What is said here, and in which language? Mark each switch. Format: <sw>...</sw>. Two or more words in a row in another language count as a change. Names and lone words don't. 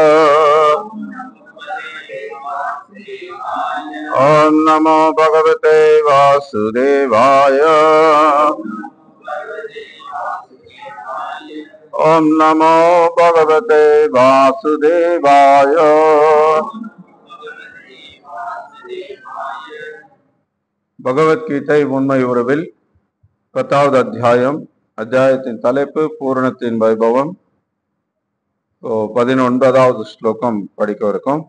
<sa>ओम नमो भगवते वासुदेवाय। ओम नमो भगवते वासुदेवाय।</sa> <ta>பகவத்கீதை உண்மை உறவில் 10வது அத்தியாயம். அத்தியாயத்தின் தலைப்பு பூரணத்தின் வைபவம். 19வது ஸ்லோகம் படிக்க இருக்கும்.</ta>